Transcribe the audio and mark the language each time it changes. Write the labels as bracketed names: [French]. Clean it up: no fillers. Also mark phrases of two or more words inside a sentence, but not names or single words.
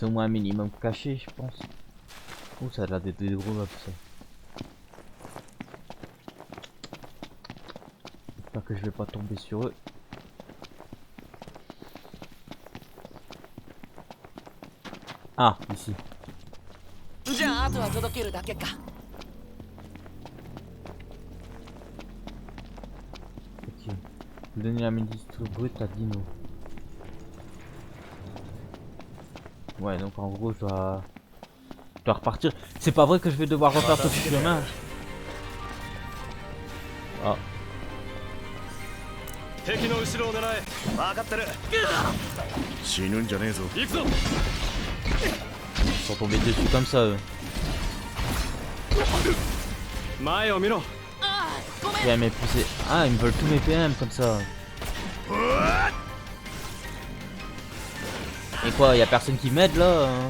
[French] C'est au moins un minimum caché, je pense. Oh, ça a l'air d'être des gros mobs, ça. J'espère que je vais pas tomber sur eux. Ah, ici. [Japanese] じゃああとは届けるだけか。 [French] Ok. Donner la ministre brute à Dino. Ouais, donc en gros, je dois repartir. C'est pas vrai que je vais devoir refaire tout ce chemin. Ah. [Japanese] 敵の後ろを狙え。分かってる。死ぬんじゃねえぞ。行くぞ。 [French] Ils sont tombés dessus comme ça, eux. [Japanese] 前を見ろ。 [French] Ouais, mais poussé. Ah, ils me veulent tous mes PM comme ça. Et quoi, y a personne qui m'aide là hein?